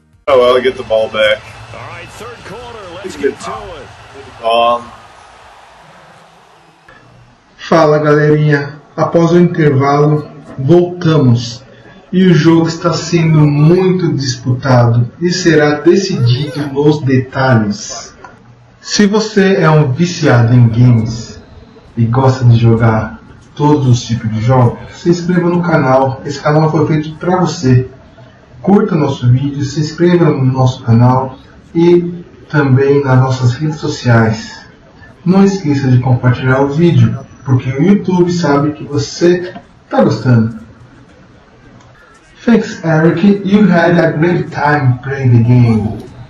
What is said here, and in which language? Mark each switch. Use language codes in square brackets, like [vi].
[en] Oh well, I get the ball back. All right, third quarter, let's get to it. [pt] Fala galerinha, após o intervalo voltamos e o jogo está sendo muito disputado e será decidido nos detalhes. Se você é um viciado em games e gosta de jogar todos os tipos de jogos, se inscreva no canal, esse canal foi feito para você. Curta nosso vídeo, se inscreva no nosso canal e também nas nossas redes sociais. Não esqueça de compartilhar o vídeo, porque o YouTube sabe que você está gostando. [en] Thanks Eric, you had a great time playing the game.